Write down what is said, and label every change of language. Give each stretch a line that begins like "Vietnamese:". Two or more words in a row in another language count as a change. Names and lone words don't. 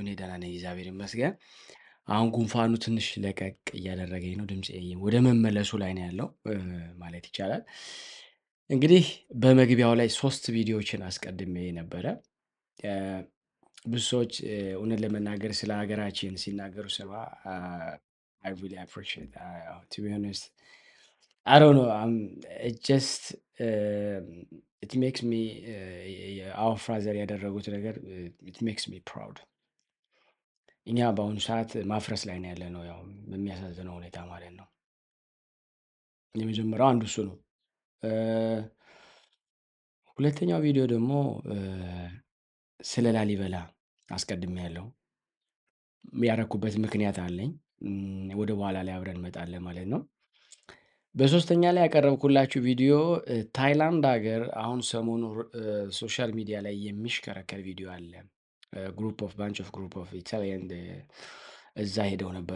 Amharic: እኔ ደህና ነኝ፣ እግዚአብሔር ይመስገን። አሁን ጉንፋኑ ትንሽ ለቀቅ እያደረገኝ ነው፣ ድምጼ ወደ መመለሱ ላይ ነው ያለው ማለት ይቻላል። እንግዲህ በመግቢያው ላይ 3 ቪዲዮዎችን አስቀድሜ ነበረ። ብዙ ሰዎች እውነት ለመናገር ስለ ሀገራችን ሲናገሩ ስማ
English: I really appreciate that. To be honest, I don't know. It just it makes me our father
Amharic: ያደረጉት ነገር
English: it makes me proud.
Amharic: እኛ በአሁኑ ሰዓት ማፍረስ ላይ ነው ያለነው፣ ያው በሚያሳዝነው ሁኔታ ማለት ነው። የመጀመሪያው አንዱ እሱ ነው። ሁለተኛው ቪዲዮ ደግሞ ስለ ላሊበላ አስቀድሜ ያለው ያረኩበት ምክንያት አለኝ። ወደ በኋላ ላይ አብረን እንመጣለን ማለት ነው። በሶስተኛ ላይ ያቀረብኩላችሁ ቪዲዮ ታይላንድ ሀገር አሁን ሰሞኑ
English: social media
Amharic: ላይ የሚሽከረከር ቪዲዮ አለ።
English: bunch of group of Italian
Amharic: እዛ ሄደው ነበር